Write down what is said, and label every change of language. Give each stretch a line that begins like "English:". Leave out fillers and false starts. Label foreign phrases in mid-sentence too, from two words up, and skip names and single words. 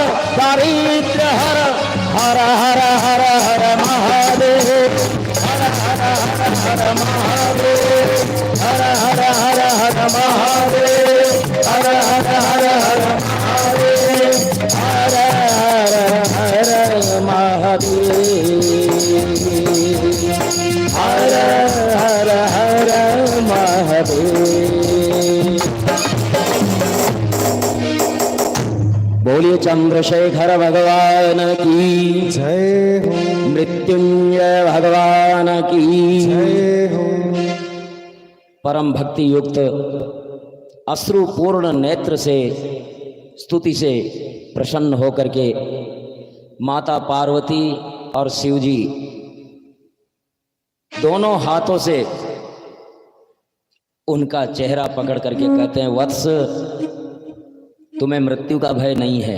Hindi: दारिद्र्य हर हर हर हर हर महादेव हर हर हर हर महादेव हर हर हर हर महादेव हर हर हर हर महादेव हर हर हर महादेव हर हर हर महादेव। बोलिए चंद्रशेखर भगवान की जय हो मृत्युंजय भगवान की जय हो। परम भक्ति युक्त अश्रुपूर्ण नेत्र से स्तुति से प्रसन्न होकर के माता पार्वती और शिवजी दोनों हाथों से उनका चेहरा पकड़ करके कहते हैं, वत्स तुम्हें मृत्यु का भय नहीं है।